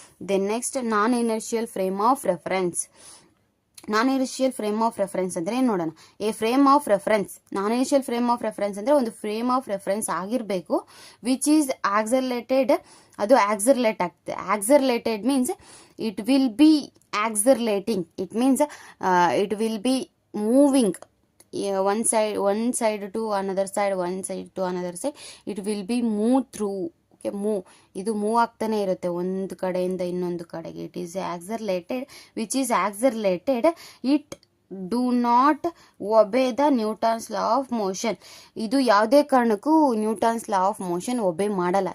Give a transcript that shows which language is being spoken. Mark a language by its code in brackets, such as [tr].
[en] Then next, non inertial frame of reference. Non inertial frame of reference [kn] ಅಂದರೆ ಏನು ನೋಡೋಣ. [en] A frame of reference, non inertial frame of reference ಅಂದರೆ ಒಂದು frame of reference ಆಗಿರಬೇಕು which is accelerated. [kn] ಅದು ಆಕ್ಸರ್ಲೇಟ್ ಆಗ್ತದೆ. [en] Accelerated means it will be accelerating. It means it will be moving one side to another side, one side to another side. It will be move through. [kn] Okay, ಇದು move ಆಗ್ತಾನೆ ಇರುತ್ತೆ ಒಂದು ಕಡೆಯಿಂದ ಇನ್ನೊಂದು ಕಡೆಗೆ. [en] It is accelerated which is accelerated. [kn] It [en] Do not obey the Newton's law of motion. [kn] ಇದು ಯಾವುದೇ ಕಾರಣಕ್ಕೂ ನ್ಯೂಟನ್ಸ್ ಲಾ ಆಫ್ ಮೋಷನ್ ಒಬೇ ಮಾಡಲ್ಲ.